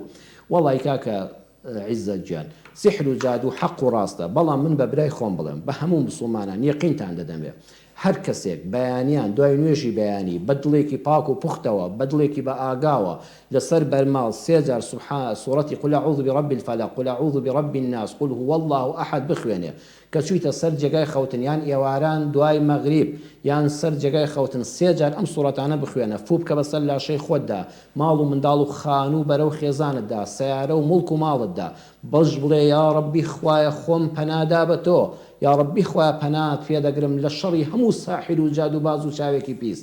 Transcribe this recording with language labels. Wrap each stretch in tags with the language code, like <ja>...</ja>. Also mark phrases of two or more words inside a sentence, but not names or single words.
<ckb>وەڵی کاکە عیزەت گیان، سیحر و جادوو حەق و ڕاستە، بەڵام من بە برای خۆم بڵێم بە هەموو موسڵمانان یەقینتان دەدەمێ هەر کەسێک بەیانیان دوای نوێژی بەیانی بە دڵێکی پاک و پوختەوە بە دڵێکی بە ئاگاوە لەسەر بەرماڵ سێ جار سوورەتی</ckb> <ar>قل أعوذ برب الفلق قل أعوذ برب الناس قل هو الله أحد</ar> <ckb>بخوێنێ کە چوویتە سەر جێگای خەوتن یان ئێواران دوای مەغریب یان سەر جێگای خەوتن سێ جار ئەم سوورەتانە بخوێنە، فوو بکە بەسەر لاشەی خۆتدا، ماڵ و منداڵ و خان و بەرەو خێزانتدا، سەیارە و مڵک و ماڵتدا، بەش بڵێ</ckb> <ar>یا ڕەبی</ar> <ckb>خوایە خۆم پەنادا بە تۆ،</ckb> <ar>یا ڕەبی</ar> <ckb>خوایە پەنات پێدەگرم لە شەڕی هەموو ساحر و جادو باز و چاوێکی پیس.</ckb>